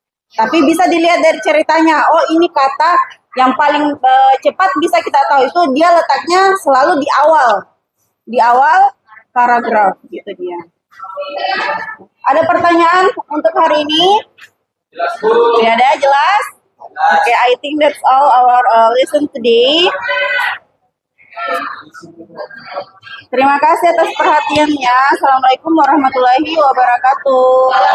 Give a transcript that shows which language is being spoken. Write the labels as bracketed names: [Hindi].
[Indonesian] Tapi bisa dilihat dari ceritanya. Oh, ini kata yang paling cepat bisa kita tahu itu dia letaknya selalu di awal. Di awal paragraf gitu dia. Ada pertanyaan untuk hari ini? Tidak ada, jelas? [English] Oke, I think that's all our lesson today. [Indonesian] Terima kasih atas perhatiannya. Assalamualaikum warahmatullahi wabarakatuh.